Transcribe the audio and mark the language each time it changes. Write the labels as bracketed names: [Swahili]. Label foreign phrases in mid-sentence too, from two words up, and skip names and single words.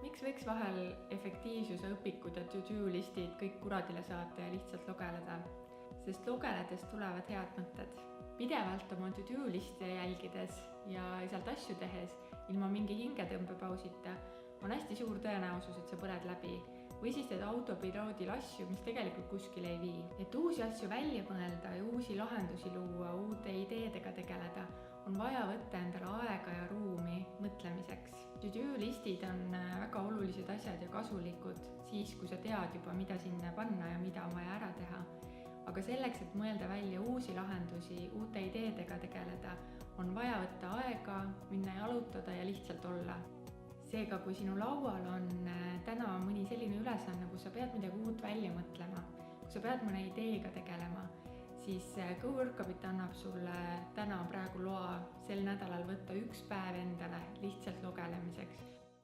[Estonian] võiks vahel efektiivsuse õpikud ja to-do listid kõik kuradile saata ja lihtsalt lugeleda, sest lugeledes tulevad head mõtted. Pidevalt oma to-do liste jälgides ja sealt asju tehes, ilma mingi hingetõmbepausita, on hästi suur tõenäosus, et sa põled läbi. Või siis teed autopiloodil asju, mis tegelikult kuskile ei vii. Et uusi asju välja mõelda ja uusi lahendusi luua, uute ideedega tegeleda, on vaja võtta endale aega ja ruumi mõtlemiseks. To-do listid on väga olulised asjad ja kasulikud siis, kui sa tead juba, mida sinna panna ja mida on vaja ära teha. Aga selleks, et mõelda välja uusi lahendusi, uute ideedega tegeleda, on vaja võtta aega, minna jalutada ja lihtsalt olla. Seega, kui sinu laual on täna mõni selline ülesanne, kus sa pead midagi uut välja mõtlema, kui sa pead mõne ideega tegelema, siis GoWorkabit annab sulle täna praegu loa sel nädalal võtta üks päev endale lihtsalt lugelemiseks.